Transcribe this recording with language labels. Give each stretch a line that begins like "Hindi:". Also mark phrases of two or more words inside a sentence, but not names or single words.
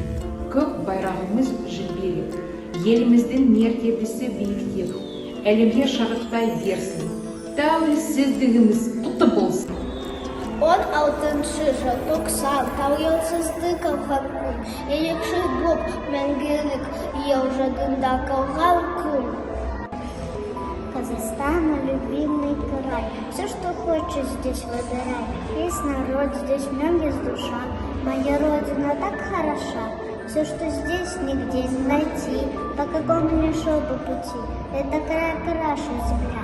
Kazakh: Көк байрағымыз жіберіп, еліміздің мәртебесі биіктеп, әлемге шағырттай берсін. Тәуелсіздігimiz құтты болсын. 16-шы жыл 90 тәуелсіздік алған ерекше боп мәңгілік ел жадында қалған күн.
Russian: Казахстан — любимый край, все, что хочешь, здесь выбирай. Весь народ, здесь в нем есть душа. Моя родина так хороша, все, что здесь, нигде не найти. По какому ни шел бы пути, это край краше земля.